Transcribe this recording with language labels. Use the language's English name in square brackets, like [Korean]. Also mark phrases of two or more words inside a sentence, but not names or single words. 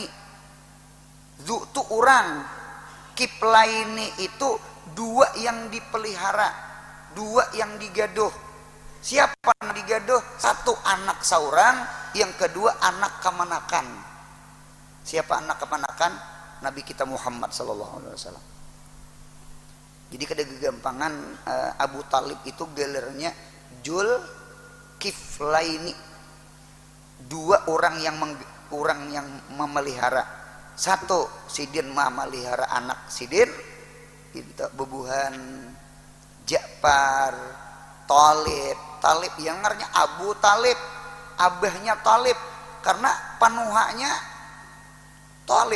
[Banjar] Zu itu orang, Kiflaini itu dua yang dipelihara, dua yang digaduh. Siapa yang digaduh? Satu anak seorang, yang kedua anak kemanakan. Siapa anak kemanakan? Nabi kita Muhammad [Arabic] صلى الله عليه وسلم. [Banjar] Jadi kada gegampangan Abu Thalib itu gelarnya Jul Kiflaini. Dua orang yang memelihara. Satu sidin memelihara anak sidin, itu bebuhan Ja'far, Talib yang ngarnya Abu Thalib, abahnya Talib, karena panuhanya Talib.